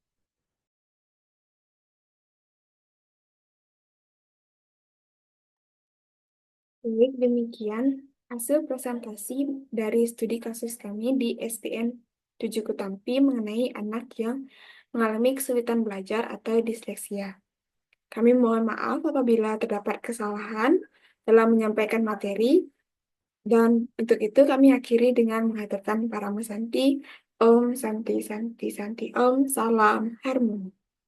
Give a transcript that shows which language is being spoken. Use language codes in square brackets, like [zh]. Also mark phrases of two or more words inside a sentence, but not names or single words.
[id] Baik, demikian hasil presentasi dari studi kasus kami di STN 7 Kutampi mengenai anak yang mengalami kesulitan belajar atau disleksia. Kami mohon maaf apabila terdapat kesalahan dalam menyampaikan materi, dan untuk itu kami akhiri dengan menghaturkan para Santi. [sa] ॐ शान्ति शान्ति शान्ति ॐ, [id] salam harmoni.